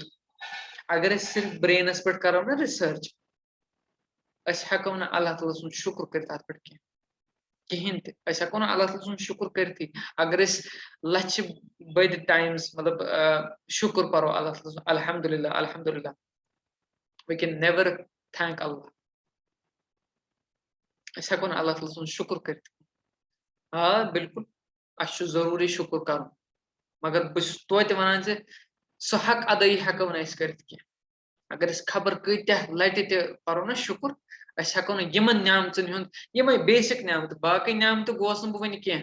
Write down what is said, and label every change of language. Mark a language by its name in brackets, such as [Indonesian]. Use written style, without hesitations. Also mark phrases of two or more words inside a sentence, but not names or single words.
[Kashmiri] اگر أسۍ صرف برینَس پٮ۪ٹھ کَرو نا رِسٲرٕچ، أسۍ ہٮ۪کو نہٕ اللہ تعالیٰ سُنٛد شُکر کٔرِتھ اَتھ پٮ۪ٹھ کِہیٖنۍ تہِ. أسۍ ہٮ۪کو نہٕ اللہ تعالیٰ سُنٛد شُکر کٔرِتھٕے. اگر أسۍ لَچھِ بٔدۍ ٹایمٕز مطلب شُکر پَرو اللہ تعالیٰ سُنٛد [Arabic] الحمدُاللہ الحمدُاللہ [English] we can never thank Allah. [Kashmiri] أسۍ ہٮ۪کو نہٕ اللہ تعالیٰ سُنٛد شُکر کٔرِتھ. بِلکُل اَسہِ چھُ ضروٗری شُکر کَرُن، مگر بہٕ چھُس توتہِ وَنان زِ سُہ حق اَدٲیی ہٮ۪کو نہٕ أسۍ کٔرِتھ کینٛہہ. اگر أسۍ خبر کۭتیاہ لَٹہِ تہِ پَرو نا شُکر، أسۍ ہٮ۪کو نہٕ یِمن نعمژَن ہُنٛد یِمے بیسِک نعمتہٕ، باقٕے نعمتہٕ گوس نہٕ بہٕ وٕنہِ کینٛہہ.